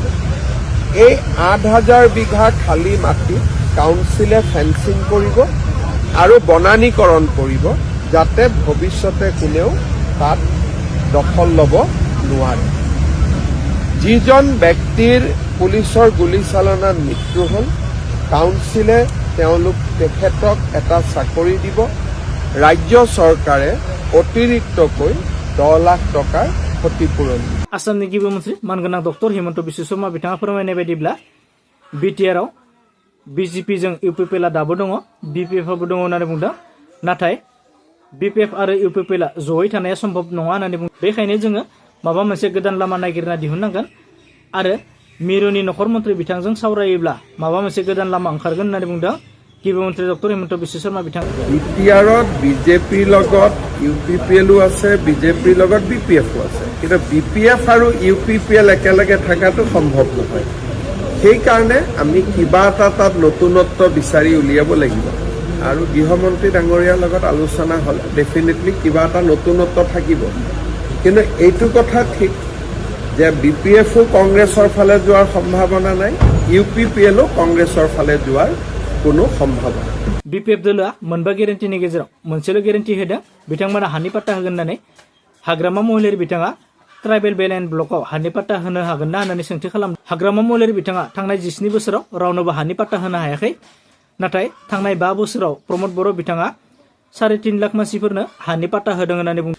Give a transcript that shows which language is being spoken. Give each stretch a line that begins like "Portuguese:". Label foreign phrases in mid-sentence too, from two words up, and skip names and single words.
Assamese: এই 8,000 বিঘা খালী মাটি কাউন্সিলে ফেন্সিং কৰিব আৰু বনানীকৰণ কৰিব যাতে ভৱিষ্যতে কোনেও তাত দখল ল'ব নোৱাৰে। যিজন ব্যক্তিৰ পুলিচৰ গুলীচালনাত মৃত্যু হ'ল কাউন্সিলে তেখেতক এটা চাকৰি দিব। ৰাজ্য চৰকাৰে অতিৰিক্তকৈ 10 লাখ টকাৰ ক্ষতিপূৰণ দিব।
Bodo: आसामनि गिबि मन्त्रि मानगोनां डक्टर हेमन्त बिश्व शर्मा बिथाङा फोरमायनाय बायदिब्ला बिटिआरआव बिजेपिजों इउपिपिएलआ दाबो दङ, बिपिएफआबो दङ होननानै बुंदों। नाथाय बिपिएफ आरो इउपिपिएलआ जयै थानाया सम्भब नङा होननानै बुंदों। बेखायनो जोङो माबा मोनसे गोदान लामा नागिरना दिहुननांगोन आरो मिरुनि नखर मन्त्रि बिथांजों सावरायोब्ला माबा मोनसे गोदान लामा ओंखारगोन होननानै बुंदों गिबि मन्त्रि डक्टर हेमन्त बिश्व शर्मा बिथाङा।
Assamese: বিটিআৰত বিজেপিৰ লগত ইউপিপিএলো আছে, বিজেপিৰ লগত বিপিএফো আছে, কিন্তু বিপিএফ আৰু ইউপিপিএল একেলগে থকাটো সম্ভৱ নহয়। সেইকাৰণে আমি কিবা এটা তাত নতুনত্ব বিচাৰি উলিয়াব লাগিব আৰু গৃহমন্ত্ৰী ডাঙৰীয়াৰ লগত আলোচনা হ'লে ডেফিনেটলি কিবা এটা নতুনত্ব থাকিব। কিন্তু এইটো কথা ঠিক যে বিপিএফো কংগ্ৰেছৰ ফালে যোৱাৰ সম্ভাৱনা নাই, ইউপিপিএলো কংগ্ৰেছৰ ফালে যোৱাৰ কোনো সম্ভাৱনা।
Bodo: बिपिएफ दोलोआ मोनबा गेरेन्टिनि गेजेराव मोनसेल' गेरेन्टि होदों, बिथांमोना हानि पाट्टा होगोन होननानै। हाग्रामा महिलारि बिथाङा
English: tribal belt and
Bodo: ब्लकआव हानि पाट्टा होनो हागोन ना होननानै सोंथि खालामदों। हाग्रामा महिलारि बिथाङा थांनाय 17 बोसोराव रावनोबो हानि पाट्टा होनो हायाखै। नाथाय थांनाय 5 बोसोराव प्रमद बर' बिथाङा 3.5 लाख मानसिफोरनो हानि पाट्टा होदों होननानै बुंदों।